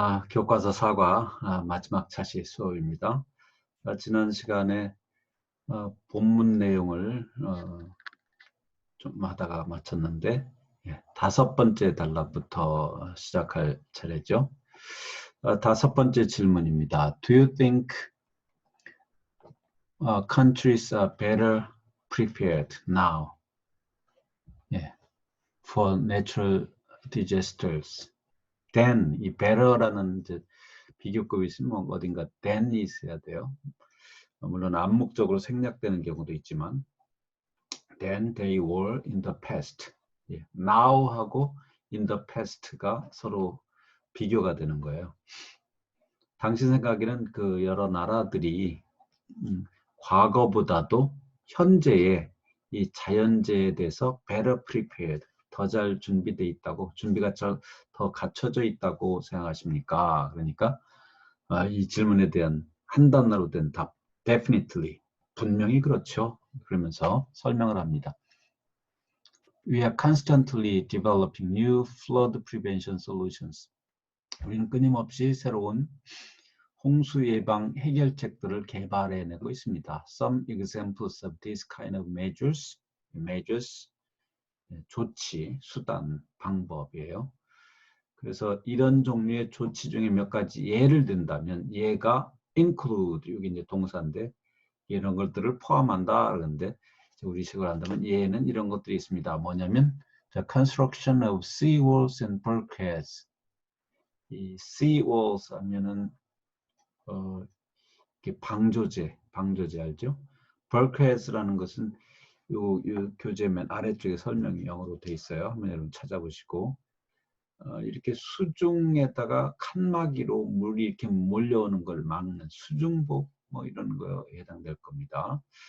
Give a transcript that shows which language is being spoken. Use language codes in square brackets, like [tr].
[ko] 교과서 4과 마지막 차시 수업입니다. 지난 시간에 본문 내용을 좀 하다가 마쳤는데, 다섯 번째 단락부터 시작할 차례죠. 다섯 번째 질문입니다. [en] Do you think countries are better prepared now for natural disasters? [ko] than, 이 better라는 이제 비교급이 있으면 어딘가 than이 있어야 돼요. 물론 암묵적으로 생략되는 경우도 있지만 [en] than they were in the past. [ko] now하고 in the past가 서로 비교가 되는 거예요. 당신 생각에는 그 여러 나라들이 과거보다도 현재의 이 자연재해에 대해서 better prepared, 더 잘 준비되어 있다고, 준비가 더 갖춰져 있다고 생각하십니까? 그러니까 이 질문에 대한 한 단어로 된 답, definitely, 분명히 그렇죠. 그러면서 설명을 합니다. [en] We are constantly developing new flood prevention solutions. [ko] 우리는 끊임없이 새로운 홍수 예방 해결책들을 개발해내고 있습니다. [en] Some examples of this kind of measures, [ko] 조치, 수단, 방법이에요. 그래서 이런 종류의 조치 중에 몇 가지 예를 든다면 얘가 include, 여기 이제 동사인데 이런 것들을 포함한다 그러는데 우리식으로 한다면 얘는 이런 것들이 있습니다. 뭐냐면 [en] the construction of sea walls and bulkheads. [ko] 이 sea walls 하면은 이렇게 방조제 알죠? bulkheads라는 것은 요 교재면 아래쪽에 설명이 영어로 돼 있어요. 한번 여러분 찾아보시고 이렇게 수중에다가 칸막이로 물이 이렇게 몰려오는 걸 막는 수중복 뭐 이런 거에 해당될 겁니다.